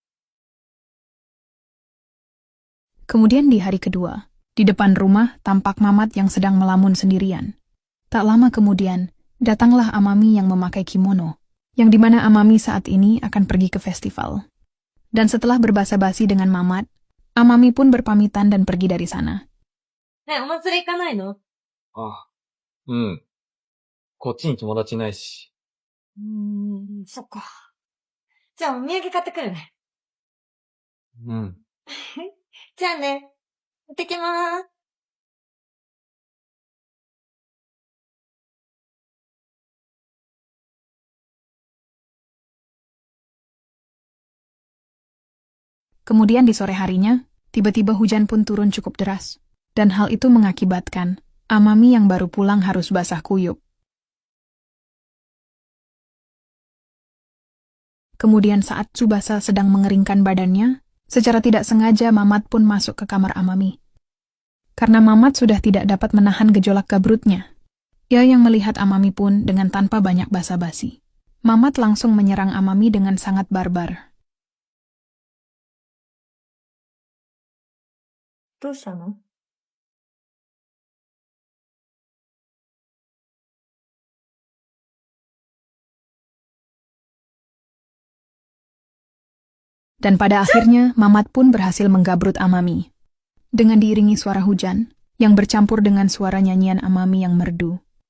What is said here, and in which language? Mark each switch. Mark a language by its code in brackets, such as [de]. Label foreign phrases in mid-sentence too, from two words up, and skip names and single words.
[id] Kemudian di hari kedua, di depan rumah tampak Mamat yang sedang melamun sendirian. Tak lama kemudian, datanglah Amami yang memakai kimono, yang dimana Amami saat ini akan pergi ke festival. Dan setelah berbasa-basi dengan Mamat, Amami pun berpamitan dan pergi dari sana. [ja] ね、お祭り行かないの？あ、うん。こっちに友達いないし。そっか。じゃあお土産買ってくるね。うん。じゃあね。行ってきまーす。 [id] Kemudian di sore harinya, tiba-tiba hujan pun turun cukup deras. Dan hal itu mengakibatkan Amami yang baru pulang harus basah kuyup. Kemudian saat Tsubasa sedang mengeringkan badannya, secara tidak sengaja Mamat pun masuk ke kamar Amami. Karena Mamat sudah tidak dapat menahan gejolak gabrutnya. Ia yang melihat Amami pun dengan tanpa banyak basa-basi. Mamat langsung menyerang Amami dengan sangat barbar. [ja] どうしたの？ [id] Dan pada akhirnya, Mamat pun berhasil menggabrut Amami. Dengan diiringi suara hujan, yang bercampur dengan suara nyanyian Amami yang merdu.